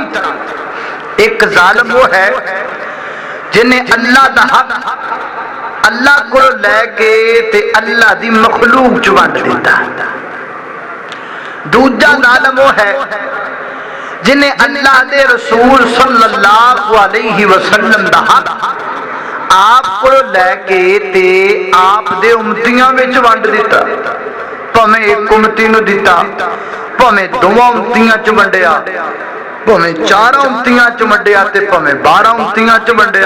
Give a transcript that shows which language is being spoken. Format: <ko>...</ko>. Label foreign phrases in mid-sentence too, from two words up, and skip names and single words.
<pa>ਇੱਕ ਜ਼ਾਲਿਮ ਵੋ ਹੈ ਜਿਨ੍ਹੇਂ ਅੱਲਾਹ ਦਾ ਹੱਕ ਅੱਲਾਹ ਕੋ ਲੈਕੇ ਤੇ ਅੱਲਾਹ ਦੀ ਮਖ਼ਲੂਕ ਚ ਵੰਡ ਦਿੱਤਾ। ਦੂਜਾ ਜ਼ਾਲਿਮ ਵੋ ਹੈ ਜਿਨ੍ਹੇਂ ਅੱਲਾਹ ਦੇ ਰਸੂਲ</pa> <ar>صلى الله عليه وسلم</ar> <pa>ਦਾ ਹੱਕ ਆਪ ਕੋ ਲੈਕੇ ਤੇ ਆਪ ਦੇ ਉੱਮਤੀਆਂ ਵਿੱਚ ਵੰਡ ਦਿੱਤਾ। ਭਾਵੇਂ ਇੱਕ ਉੱਮਤੀ ਨੂੰ ਦਿੱਤਾ, ਭਾਵੇਂ ਦੋਵਾਂ ਉੱਮਤੀਆਂ ਚ ਵੰਡਿਆ, ਭਾਵੇਂ 4 ਉੱਮਤੀਆਂ ਚ ਵੰਡਿਆ ਤੇ ਭਾਵੇਂ 12 ਉੱਮਤੀਆਂ ਚ ਵੰਡਿਆ।</pa>